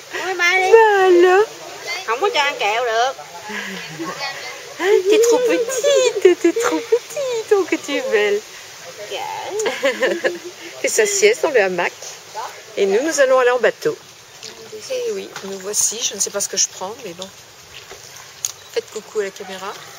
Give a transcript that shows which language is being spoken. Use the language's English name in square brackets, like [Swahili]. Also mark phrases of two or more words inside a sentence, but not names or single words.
[French] Bah alors. [Vietnamese] Không có cho ăn kẹo được. [French] T'es trop petite, oh que tu es belle. Fait sa sieste dans le hamac. Et nous allons aller en bateau. Et oui, nous voici, je ne sais pas ce que je prends, mais bon. Faites coucou à la caméra.